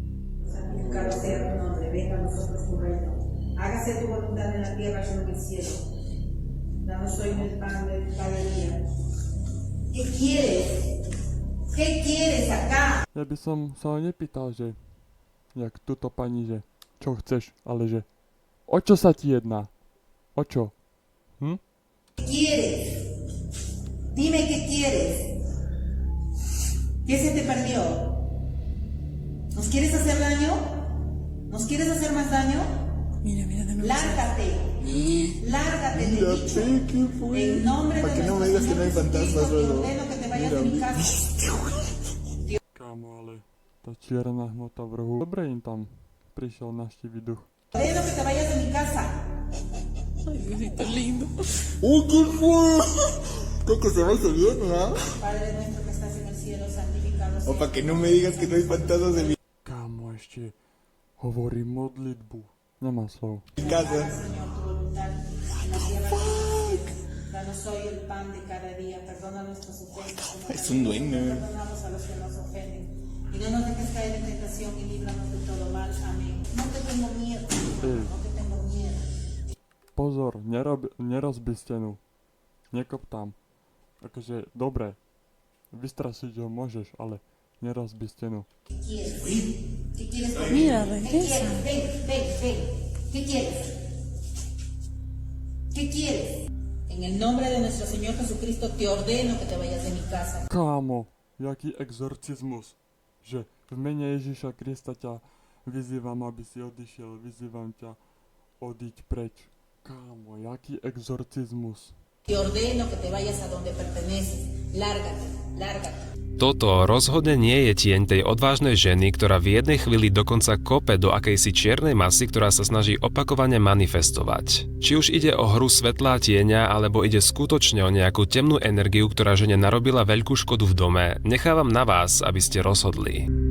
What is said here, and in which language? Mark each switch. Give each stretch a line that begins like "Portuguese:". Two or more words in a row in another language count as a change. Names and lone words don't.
Slovak: Ja by som sa ho nepýtal, že jak túto pani, že čo chceš, ale že o čo sa ti jedná? O čo? Hm?
Spanish: ¿Quieres? Dime qué quieres. ¿Qué se te perdió? ¿Nos quieres hacer daño? ¿Nos quieres hacer más daño? Mira, de nuevo. Lárgate. Lárgate, te he dicho. En nombre Para de que no nuestro me digas que no hay Señor fantasmas Jesucristo, te luego. ordeno que te vayas de mi casa.
Slovak: Kámo, ale tá čierna hmota v rohu. Dobre im tam prišiel navštíviť duch.
Spanish: Ordeno que te vayas de mi casa. Ay, Diosito lindo. ¡Uy, qué fue! Creo que se va a ir bien, ¿no? Padre nuestro que estás en el cielo, santificado sea. para que no me digas que no hay fantasmas en mi
Slovak: Kámo, ešte hovorí modlitbu. Nemám slov.
Spanish: casa. Señor, tu voluntad en la tierra como en el cielo. Danos hoy el pan de cada día. Perdona nuestras ofensas. Como Es un también duende. perdonamos a los que nos ofenden. Y no nos dejes caer en tentación y líbranos de todo mal. Amén. No te tengo miedo. No te tengo miedo.
Slovak: Pozor, nerozbi stenu. Nekop tam. Akože, dobre. Vystrasiť ho môžeš, ale nerozbi stenu.
Spanish: ¿Qué quieres? ¿Qué quieres? Mira, ¿Qué regresa. quieres? Ven, ven, ven. ¿Qué quieres? ¿Qué quieres? En el nombre de nuestro Señor Jesucristo te ordeno que te vayas de mi casa.
Slovak: Kámo, jaký exorcizmus. Že v mene Ježiša Krista ťa vyzývam, aby si odišiel. Vyzývam ťa odiť preč. Kámo, jaký exorcizmus.
Spanish: Te ordeno que te vayas a donde perteneces. Lárgate, lárgate.
Slovak: Toto rozhodne nie je tieň tej odvážnej ženy, ktorá v jednej chvíli dokonca kope do akejsi čiernej masy, ktorá sa snaží opakovane manifestovať. Či už ide o hru svetlá tieňa, alebo ide skutočne o nejakú temnú energiu, ktorá žene narobila veľkú škodu v dome, nechávam na vás, aby ste rozhodli.